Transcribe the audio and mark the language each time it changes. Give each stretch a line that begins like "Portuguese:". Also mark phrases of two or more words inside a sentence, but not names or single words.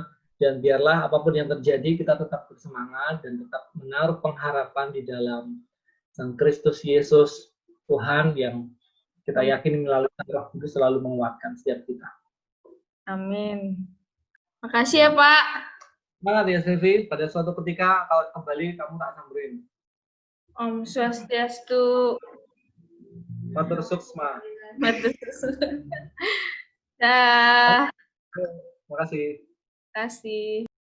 Indonesian: Dan biarlah apapun yang terjadi, kita tetap bersemangat dan tetap menaruh pengharapan di dalam Sang Kristus Yesus, Tuhan yang kita yakin melalui Roh Kudus selalu menguatkan setiap kita. Amin. Makasih ya, Pak. Semangat ya, Silvi. Pada suatu ketika kalau kembali kamu tak samperin.
Sanskrit: ॐ स्वस्त्यस्तु.
Balinese: Matur suksma. Matur suksma.
Indonesian: Dah. Terima kasih. Terima kasih.